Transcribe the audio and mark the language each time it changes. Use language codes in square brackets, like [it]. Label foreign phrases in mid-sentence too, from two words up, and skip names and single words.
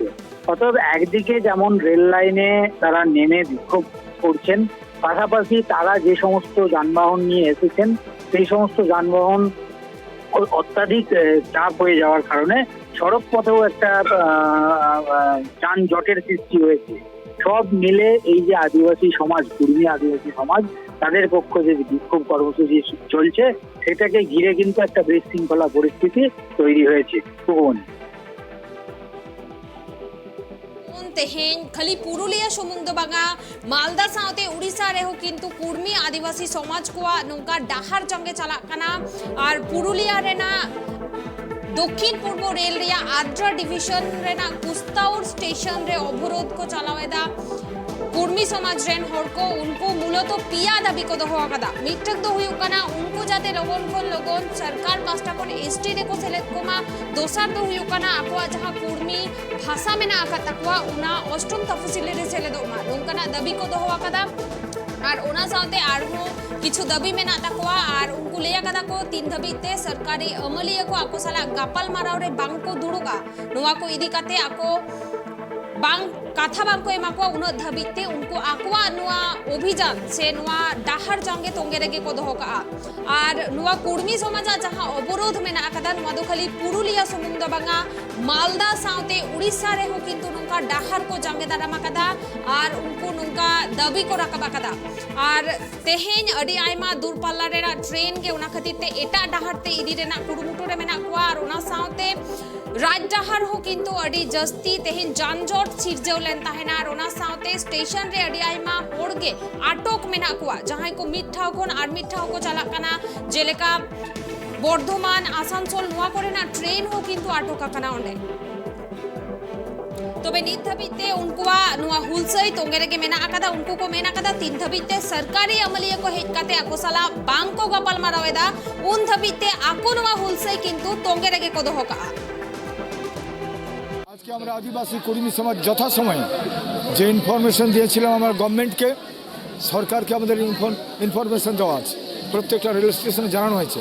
[bn] অতএব একদিকে যেমন রেল লাইনে তারা নেমে বিক্ষোভ করছেন, পাশাপাশি তারা যে সমস্ত যানবাহন নিয়ে এসেছেন সেই সমস্ত যানবাহন অত্যাধিক চাপ হয়ে যাওয়ার কারণে সড়ক পথেও একটা যানজটের সৃষ্টি হয়েছে। সব মিলে এই যে আদিবাসী সমাজ, কুর্মী আদিবাসী সমাজ, তাদের পক্ষ যে বিক্ষোভ কর্মসূচি চলছে সেটাকে ঘিরে কিন্তু একটা বিশৃঙ্খলা পরিস্থিতি তৈরি হয়েছে। [sat] तेहें खाली पुरुलिया सुमुंग दो बांगा मालदा साउते उड़ीसा रेहो किंतु कुर्मी आदिवासी समाज को नौका डाहार जंगे चला कना और पुरुलिया रेना दक्षिण पूर्व रेल रिया आद्रा डिविजन रेना कुस्ताउर स्टेशन रे अवरोध को चलावेदा कुर्मी समाज रेन हर को उनको मूलत पिया दाबी को दोहो आकदा मिटक दो हुई कना उनको जाते लोगन सरकार पास्टा कोन एसटी रे को सेलेक्ट कोमा दोसार दो हुई कना आको जहां कुर्मी भाषा में ना आका तकवा उना अष्टम तफसिली रे सेले दो मा उनकना दाबी को दोहो आकदा और उना साथे आरहो किछु दाबी में ना तकवा और उनको लेया कदा को 3 धबीते सरकारी अमलिया को आको साला गापल माराव रे बांग को दुड़ुगा नुवा को इदी काते आको बांग काथा बांग को एमा को उन धबीते उनको आकवा नुआ अभियान से नुआ डाहार जंगे तोंगे रेगे को दोहो का और नुआ कुर्मी समाज जहां अवरोध में ना कदा नुआ दो खाली पुरुलिया सुमुंग दो बांगा मालदा साउते उड़ीसा रे हो किंतु नुका डाहार को जंगे दारामा कदा और उनको नुका दाबी को रकबा कदा और तेहेन अडी आयमा दूरपाल्ला रेना ट्रेन के उना खतिते एटा डाहार ते इदी रेना कुरुमुटु रे मेना को और उना साउते राज डाहार हो किंतु अडी जस्ती तेहेन जानजोट सिरजेवलेन ताहेना और उना साउते स्टेशन रे अडी आयमा होड़गे आटोक मेना को जहां को मिठाव कोन आर मिठाव को चला कना जेलेका बर्धमान आसानसोल नुआ करे ना ट्रेन हो किंतु आटोक कना ओंडे तबे नित धबीते उनको नुआ हुलसई तोंगे रेगे मेना आकादा उनको को मेना आकादा 3 धबीते सरकारी अमलिया को हेज काते आकोसाला बांग को गपाल मारावेदा उन धबीते आको नुआ हुलसई किंतु तोंगे रेगे को दोहो का [bn] আজকে আমরা আদিবাসী কর্মী সমাজ যথাসময়ে যে ইনফরমেশন দিয়েছিলাম আমার গভর্নমেন্টকে, সরকারকে আমাদের ইনফরমেশন দেওয়া আছে, প্রত্যেকটা রেল স্টেশনে জানানো হয়েছে।